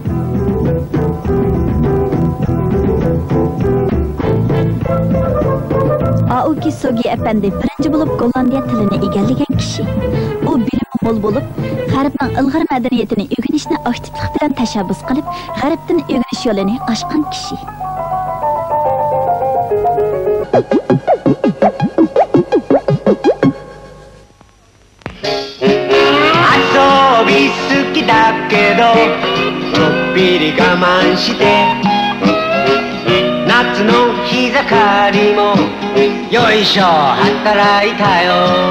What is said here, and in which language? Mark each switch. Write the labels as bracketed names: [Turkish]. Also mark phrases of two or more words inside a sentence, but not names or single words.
[Uzbek] Aoki Sogi efendi birinchi bo'lib Gollandiya tilini egallagan kishi. U bilimi mo'l bo'lib, G'arbning ilg'or madaniyatini o'rganishni aktivlik bilan tashabbus qilib, G'arbdan o'rganish yo'lini ochgan kishi. [Japanese] 遊び好きだけど、ちょっぴり我慢して, 夏の日盛りもよいしょ働いたよ